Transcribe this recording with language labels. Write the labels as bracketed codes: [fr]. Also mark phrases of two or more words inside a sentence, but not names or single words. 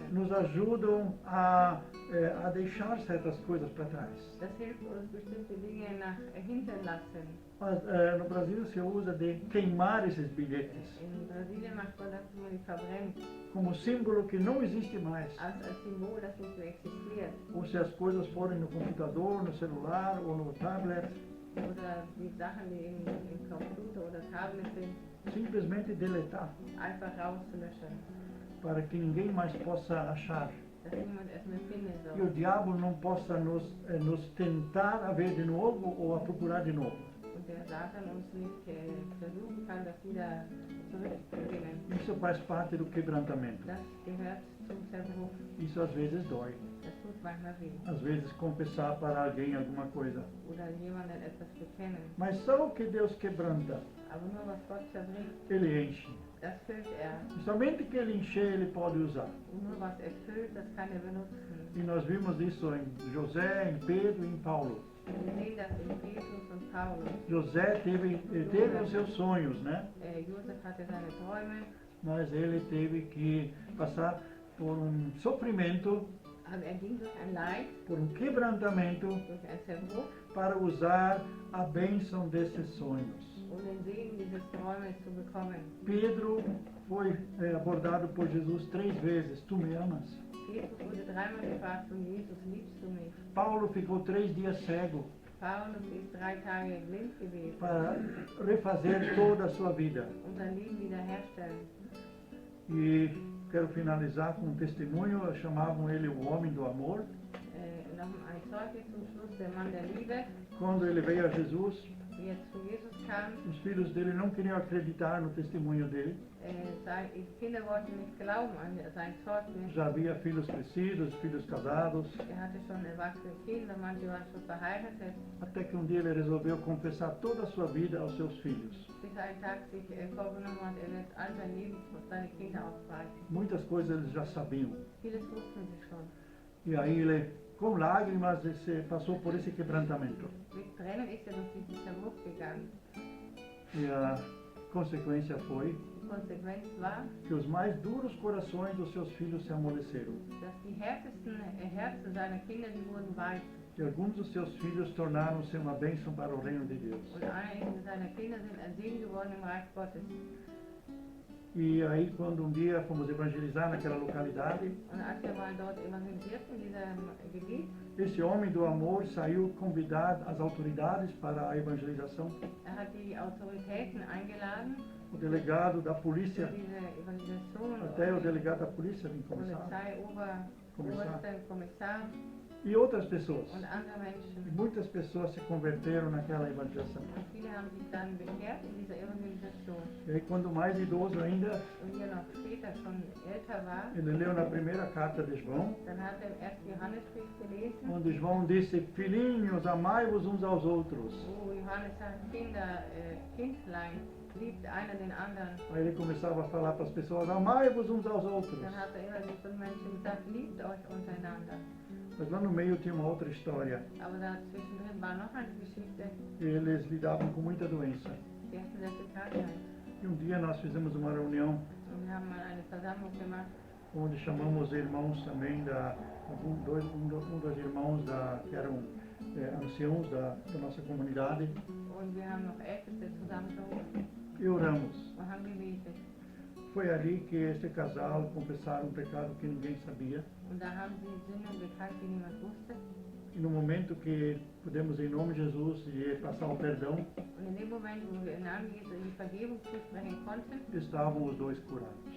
[pt] Nos ajudam a deixar certas coisas para trás. [de] Das hilft uns, bestimmte Dinge nach hinten lassen. [pt] Mas no Brasil se usa de queimar esses bilhetes [de] In Brasilien macht man das, wo man die verbrennt, [pt] como símbolo que não existe mais. [de] als Symbol, das nicht mehr existiert. [pt] Ou se as coisas forem no computador, no celular ou no tablet, [de] Oder die Sachen, die im Computer oder Tablet sind, [pt] simplesmente deletar, [de] einfach rauszulöschen, [pt] para que ninguém mais possa achar. [de] dass niemand es mehr finden [pt] E o [de] soll. [pt] diabo não possa nos tentar a ver de novo ou a procurar de novo. [de] Und der Satan uns nicht versuchen kann, das wieder zurückzugewinnen. [pt] Isso faz parte do quebrantamento. [de] Das gehört zum Zerbruch. [pt] Isso às vezes dói. [de] Das tut manchmal weh. [pt] Às vezes confessar para alguém alguma coisa. [de] Oder jemanden etwas bekennen. [pt] Mas só o que Deus quebranta, [de] Aber nur was Gott zerbricht, [pt] Ele enche. [de] das füllt er. [pt] E somente que Ele encher, Ele pode usar. [de] Und nur was er füllt, das kann er benutzen. [pt] E nós vimos isso em José, em Pedro e em Paulo. [de] Wir sehen das in Petrus und Paulus. [pt] José teve os seus sonhos, né? [de] Josef hatte seine Träume, [pt] Mas ele teve que passar por um sofrimento, [de] aber er ging durch ein Leid, [pt] por um quebrantamento, [de] durch ein Zerbruch, [pt] para usar a bênção desses sonhos. [de] um den Segen dieses Träumes zu bekommen. [pt] Pedro foi abordado por Jesus 3 vezes: Tu me amas? [de] Petrus wurde dreimal gefragt von Jesus, liebst du mich? [pt] Paulo ficou 3 dias cego [de] Paulus ist 3 Tage blind gewesen, [pt] para refazer toda a sua vida. [de] sein Leben wiederherstellen. [pt] E quero finalizar com um testemunho. Chamavam ele o homem do amor. [de] Noch ein Zeugnis zum Schluss, der Mann der Liebe, [pt] Quando ele veio a Jesus, [de] wie er zu Jesus kam. [pt] os filhos dele não queriam acreditar no testemunho dele. [de] Die Kinder wollten nicht glauben an sein Zeugnis. [pt] Já havia filhos crescidos, filhos casados. [de] Er hatte schon erwachsene Kinder, manche waren schon verheiratet, [pt] Até que um dia ele resolveu confessar toda a sua vida aos seus filhos. [de] bis ein Tag sich vorgenommen hat, er wird all sein Leben für seine Kinder aufreißen. [pt] Muitas coisas eles já sabiam. [de] Vieles wussten sie schon. [pt] E aí ele, com lágrimas, passou por esse quebrantamento. [de] Mit Tränen ist er durch diesen Zerbruch gegangen. [pt] E Consequência foi [de] Die Konsequenz war, [pt] que os mais duros corações dos seus filhos se amoleceram. [de] dass die härtesten Herzen seiner Kinder, die wurden weich. [pt] E alguns dos seus filhos tornaram-se uma bênção para o reino de Deus. [de] Und einige seiner Kinder sind ein Segen geworden im Reich Gottes. [pt] E aí, quando um dia fomos evangelizar naquela localidade, [de] Und als wir mal dort evangelisierten in diesem Gebiet, [pt] esse homem do amor saiu convidar as autoridades para a evangelização. [de] hat die Autoritäten eingeladen, [pt] O delegado da [de] für [pt] polícia, [de] diese Evangelisation, [pt] até o delegado da polícia vem conversar, [de] Polizei, Oberster, Kommissar [pt] e outras pessoas. [de] und andere [pt] E [de] Menschen. [pt] muitas pessoas se converteram naquela evangelização. [de] Und viele haben sich dann bekehrt in dieser Evangelisation. [pt] E aí, quando mais idoso ainda, [de] Und hier noch später schon älter war, [pt] ele leu na primeira carta de João, [de] dann hat er im 1. [pt] Johannesbrief gelesen, [de] onde João disse: Filhinhos, amai-vos uns aos outros. [pt] wo Johannes sagt, Kinder, Kindlein, liebt einer den anderen. [de] Aí ele começava a falar para as pessoas: amai-vos uns aos outros. [pt] Dann hat er immer zu den Menschen gesagt, liebt euch untereinander. [de] Mas lá no meio tinha uma outra história. [pt] Aber da zwischendrin war noch eine Geschichte, [de] Eles lidavam com muita doença. [pt] die hatten sehr viel Krankheit. [de] E um dia nós fizemos uma reunião [pt] Und wir haben mal eine Versammlung gemacht, [de] onde chamamos irmãos também um dos irmãos que eram anciãos da nossa comunidade, [pt] und wir haben noch Älteste zusammengerufen [de] e oramos. [pt] und haben gebetet. [de] Foi ali que este casal confessaram um pecado que ninguém sabia. [pt] Und da haben sie Sünden bekannt, die niemand wusste. [de] E no momento que pudemos, em nome de Jesus, passar o perdão, Und in dem Moment, wo wir im Namen Jesu die Vergebung zusprechen konnten, [pt] estavam os dois curados.